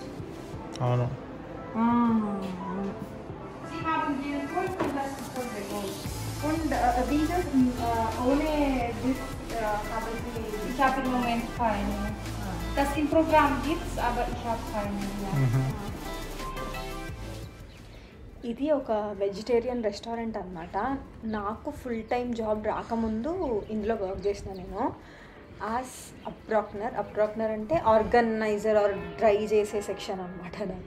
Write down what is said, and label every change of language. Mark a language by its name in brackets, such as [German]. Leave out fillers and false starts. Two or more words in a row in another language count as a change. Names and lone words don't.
[Telugu] అవును. [German] Sie haben Gelbgold und das ist Roségold. Und dieses ohne das haben Sie. Ich habe im Moment keine. Das im Programm gibt es, aber ich habe keine. Ja. [Telugu] ఇది ఒక [English] vegetarian restaurant [Telugu] అనమాట. నాకు [English] full time job [Telugu] రాకముందు ఇందులో వర్క్ చేసిన నేను యాజ్ అప్రాక్నర్ అంటే [English] organizer or dry [Telugu] చేసే సెక్షన్ అనమాట నాది.